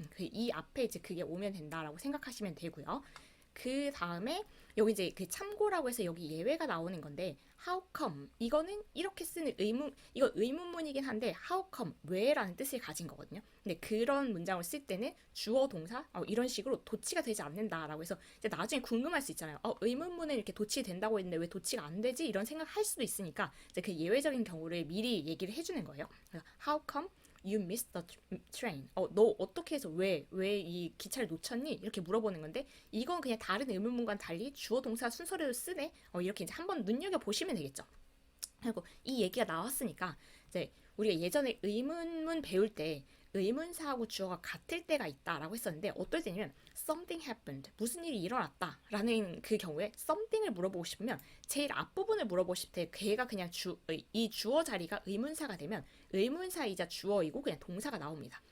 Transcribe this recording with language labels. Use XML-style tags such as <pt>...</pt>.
<ko>이 앞에 이제 그게 오면 된다라고 생각하시면 되고요. 그 다음에 여기 이제 그 참고라고 해서 여기 예외가 나오는 건데, how come 이거는 이렇게 쓰는 이거 의문문이긴 한데 how come 왜라는 뜻을 가진 거거든요. 근데 그런 문장을 쓸 때는 주어 동사 이런 식으로 도치가 되지 않는다라고 해서 이제 나중에 궁금할 수 있잖아요. 의문문은 이렇게 도치된다고 했는데 왜 도치가 안 되지? 이런 생각할 수도 있으니까 이제 그 예외적인 경우를 미리 얘기를 해주는 거예요.</ko> <en>how come You missed the train.</en> <ko>너 어떻게 해서 왜 이 기차를 놓쳤니? 이렇게 물어보는 건데, 이건 그냥 다른 의문문과는 달리 주어 동사 순서대로 쓰네. 이렇게 이제 한번 눈여겨 보시면 되겠죠. 그리고 이 얘기가 나왔으니까 이제 우리가 예전에 의문문 배울 때 의문사하고 주어가 같을 때가 있다라고 했었는데, 어떨 때냐면</ko> <en>something happened,</en> <ko>무슨 일이 일어났다라는 그 경우에 something을 물어보고 싶으면 제일 앞부분을 물어보고 싶을 때 걔가 그냥 이 주어 자리가 의문사가 되면 의문사이자 주어이고 그냥 동사가 나옵니다.</ko>